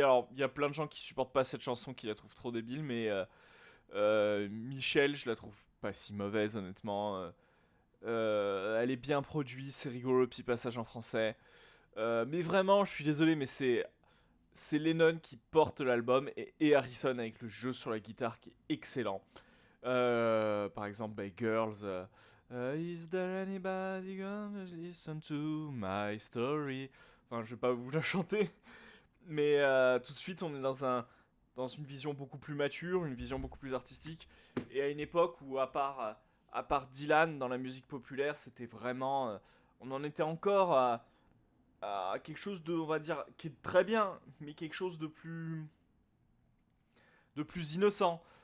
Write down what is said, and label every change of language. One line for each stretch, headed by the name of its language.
French: Alors, il y a plein de gens qui supportent pas cette chanson, qui la trouvent trop débile, mais Michel, je la trouve pas si mauvaise, honnêtement. Elle est bien produite, c'est rigolo le petit passage en français. Mais vraiment, je suis désolé, mais c'est Lennon qui porte l'album et Harrison avec le jeu sur la guitare qui est excellent. Par exemple, Girls.
English: Is there anybody gonna listen to my story?
French: Enfin, je vais pas vous la chanter, mais tout de suite, on est dans une vision beaucoup plus mature, une vision beaucoup plus artistique, et à une époque où, à part Dylan dans la musique populaire, c'était vraiment. On en était encore à quelque chose de, on va dire, qui est très bien, mais quelque chose de plus innocent.